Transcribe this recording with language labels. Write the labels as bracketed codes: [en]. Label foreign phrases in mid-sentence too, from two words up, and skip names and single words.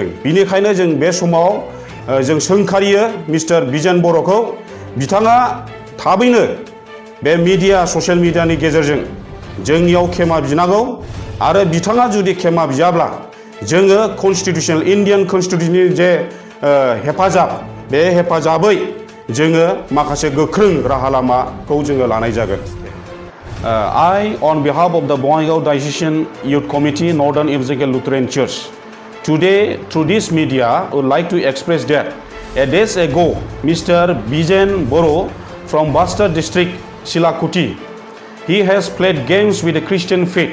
[brx] बिनिखायनो जों बे समाव जों सोंखारियो मिस्टार बिजेन बर'खौ, बिथाङा थाबैनो बे मिडिया, [en] social mediani [brx] गेजेरजों जोंनियाव खेमा बिनांगौ आरो बिथाङा जुदि खेमा बियाब्ला जोङो [en] constitutional Indian constitutionni [brx] जे हेफाजाब, बे हेफाजाबै जोङो माखासे गोख्रों राहा लामाखौ जोङो लानाय जागोन। [en] I, on behalf of the Bongaigaon Diocesan Youth Committee, Northern Evangelical Lutheran Church, today through this media would like to express that a days ago, Mr. Bijen Boro from Basta District, Silakuti, he has played games with the Christian faith.